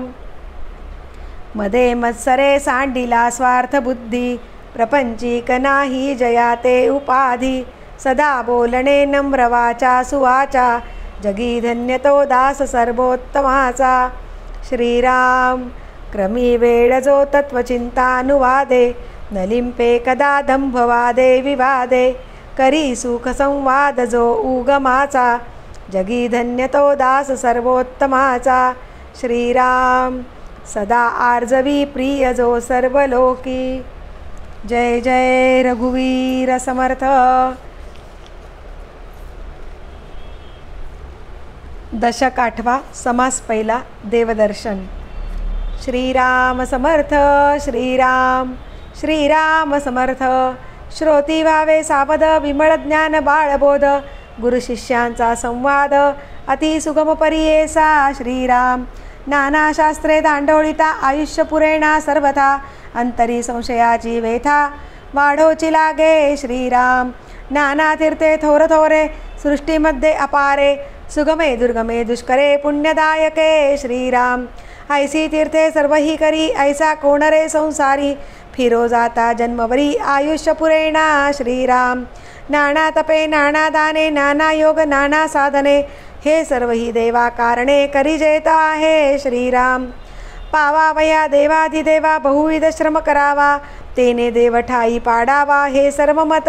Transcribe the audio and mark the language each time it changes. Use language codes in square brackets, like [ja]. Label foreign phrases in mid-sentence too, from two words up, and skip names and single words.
[mr] मदे मत्सरे सांडिला स्वार्थ बुद्धी प्रपंचिक नाही जयाते उपाधी. सदा बोलणे नम्र वाचा सुवाचा जगी धन्य तो दास सर्वोत्तमाचा. श्रीराम क्रमी वेळ जो तत्वचिंतानुवादे, न लिंपे कदा दंभवादे विवादे, करी सुख संवाद जो उगमाचा. जगी धन्य तो दास सर्वोत्तमाचा. श्रीराम सदा आर्जवी प्रिय जो सर्व लोकी. जय जय रघुवीर समर्थ. दशक 8 समास पहिला देवदर्शन. श्रीराम समर्थ श्रीराम श्रीराम समर्थ. श्रोती व्हावे सावध विमळ ज्ञान बाळबोध, गुरु शिष्यांचा संवाद अति सुगम परियेसा. श्रीराम नाना शास्त्रे दांडोळिता, आयुष्य पुरेणा सर्वथा. अंतरी संशयाची वेथा वाढोची लागे. श्रीराम नाना तीर्थे थोर थोरे, सृष्टीमध्ये अपारे. सुगमे दुर्गमे दुष्करे पुण्यदायके. श्रीराम ऐसी तीर्थे सर्वही करी, ऐसा कोण रे संसारी. फिरो जाता जन्मवरी आयुष्य पुरेणा. श्रीराम नाना तपे नाना दाने, नाना योग नाना साधने, हे सर्वही देवा कारणे करी जेता आहे. श्रीराम पावावया देवाधिदेवा, बहुविध श्रम करावा, तेने देव ठाई पाडावा, हे सर्व मत.